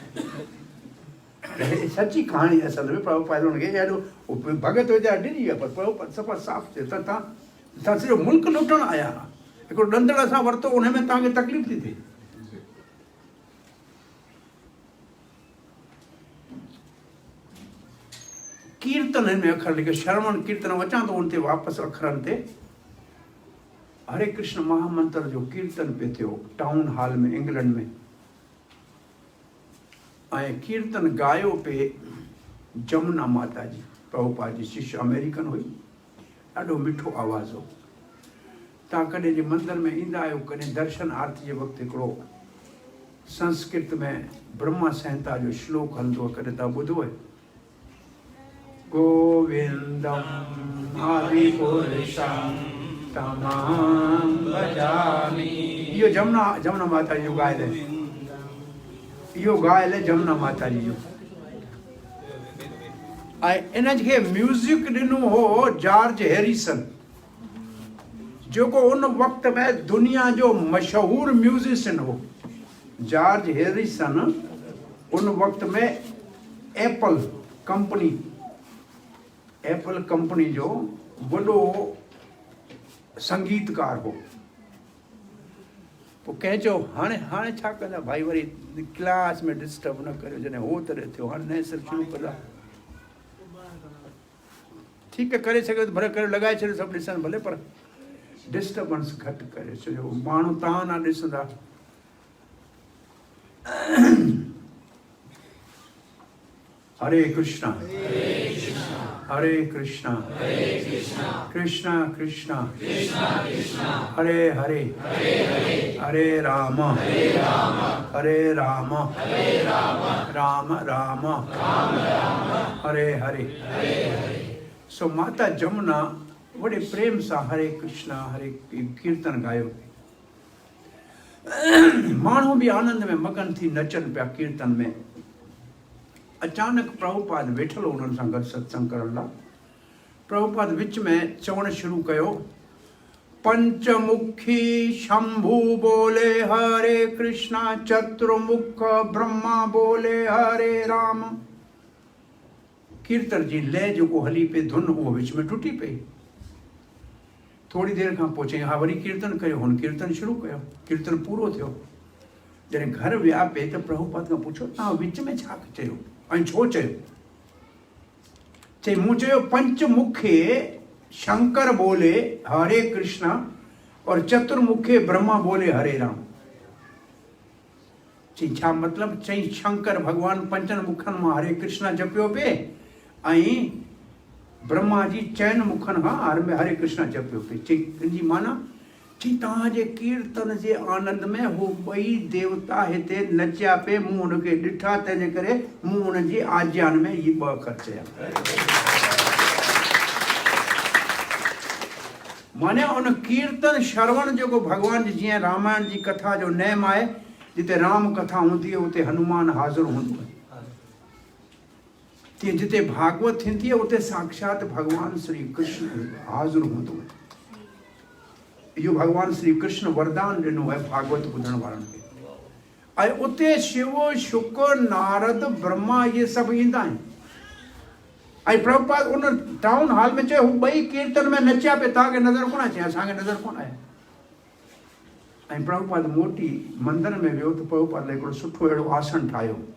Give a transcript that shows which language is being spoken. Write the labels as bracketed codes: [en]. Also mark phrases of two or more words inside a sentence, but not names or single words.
[sd] सची कहाणी असल में प्रभुपाद हुनखे ॾाढो भॻत वीचारा डिॼी विया, पर प्रभुपाद सफ़ा साफ़ चयो, त तव्हां सॼो मुल्क लुटण आया, हिकिड़ो ॾंदड़ असां वरितो, उन में तव्हांखे तकलीफ़ थी थिए। कीर्तन हिन में अखर लिखे, श्रवण कीर्तन, अचां थो उन ते वापसि अखरनि ते। हरे कृष्ण महामंत्र जो कीर्तन पियो थियो टाउन हॉल में इंग्लैंड में, ऐं कीर्तन गायो पे जमुना माता जी, प्रभुपाद जी शिष्य, अमेरिकन हुई, ॾाढो मिठो आवाज़ हो। तव्हां कॾहिं जे मंदर में ईंदा आहियो, कॾहिं दर्शन आरती जे वक़्तु हिकिड़ो संस्कृत में ब्रह्मा संहिता जो श्लोक हलंदो आहे, कॾहिं तव्हां ॿुधो आहे? [sa] गोविंदम आदिपुरुषं तमाम भजामि। [sd] इहो जमुना माता जो ॻायल आहे, इहो ॻायल आहे जमुना माता जी जो। ऐं इन खे म्यूज़िक ॾिनो हो जॉर्ज हैरिसन, जेको उन वक़्त में दुनिया जो मशहूरु म्यूज़िशियन हो। जॉर्ज हैरिसन उन वक़्त में एप्पल कंपनी जो वॾो संगीतकार हो। पोइ कंहिं चयो, हाणे छा कंदा भाई, वरी क्लास में डिस्टर्ब न करियो, जॾहिं हो तरह थियो, हाणे नए सिर शुरू कंदा। ठीकु आहे, करे सघियो त भले करे, लॻाए छॾियो, सभु ॾिसनि भले, पर डिस्टर्बेंस घटि करे छॾियो, माण्हू तव्हां न ॾिसंदा। हरे कृष्णा हरे कृष्णा कृष्णा कृष्णा हरे हरे हरे राम हरे राम राम राम हरे हरे। सो माता जमुना बड़े प्रेम सां हरे कृष्णा हरे कीर्तन गायो। माण्हू बि आनंद में मगन थी नचनि पिया कीर्तन में। अचानक प्रभुपाद वेठल उन्हनि सां गॾु सत्संग करण लाइ। प्रभुपाद विच में चवणु शुरू कयो, [hi] पंचमुखी शंभू बोले हरे कृष्णा, चतुर्मुख ब्रह्मा बोले हरे राम। [sd] कीर्तन जी लय जेको हली पई, धुन उहो विच में टुटी पई। थोड़ी देर खां पोइ चई, हा वरी कीर्तन कयो। हुन कीर्तन शुरू कयो, कीर्तन पूरो थियो। जॾहिं घर विया पे त प्रभुपाद खां पुछो, तव्हां विच में छा चयो ऐं छो चयो? चई, मूं चयो [hi] पंचमुखे शंकर बोले हरे कृष्णा और चतुर्मुखे ब्रह्मा बोले हरे राम। [sd] चई छा मतलब? चई शंकर भगवान पंचन मुखन में हरे कृष्णा जपियो पे ऐं ब्रह्मा जी चैन मुखन हरे कृष्णा जपियो पे। चई इनजी माना चई तव्हांजे कीर्तन जे आनंद में हो ॿई देवता हिते नचिया पे, मूं हुनखे ॾिठा, तंहिंजे करे मूं हुनजी आज्ञान में इहे ॿ खर्चया। माने उन कीर्तन श्रवण जेको भगवान जी, जीअं रामायण जी कथा जो नेम आहे, जिते राम कथा हूंदी आहे उते हनुमान हाज़िर हूंदो आहे, तीअं जिते भागवत थींदी आहे उते साक्षात भगवान श्री कृष्ण हाज़िर हूंदो आहे। इहो भगवान श्री कृष्ण वरदान ॾिनो आहे भागवत ॿुधण वारनि खे। ऐं उते शिव शुक्र नारद ब्रह्मा इहे सभु ईंदा आहिनि। ऐं प्रभुपाद उन टाउन हॉल में चयो हू ॿई कीर्तन में नचिया पे, तव्हांखे नज़र कोन अचे? असांखे नज़र कोन आहे। ऐं प्रभुपाद मोटी मंदर में वियो त प्रभुपाद लाइ हिकिड़ो सुठो अहिड़ो आसन ठाहियो।